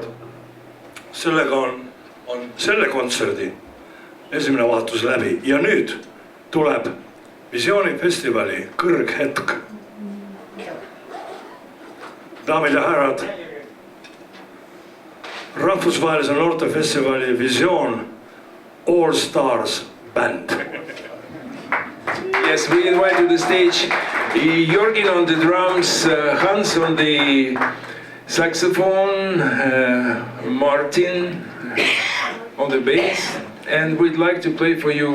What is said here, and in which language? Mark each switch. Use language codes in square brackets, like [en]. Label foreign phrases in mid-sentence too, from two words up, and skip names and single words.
[et] sellega on selle kontserdi esimene vaatus läbi ja nüüd tuleb Visioonifestivali kõrghetk. daamid ja härrad, rahvusvahelise noortefestivali Visioon All Stars bänd. [en] Yes, we invite to the stage Jörgen on the drums, Hans on the saxophone, Martin on the bass, and we'd like to play for you.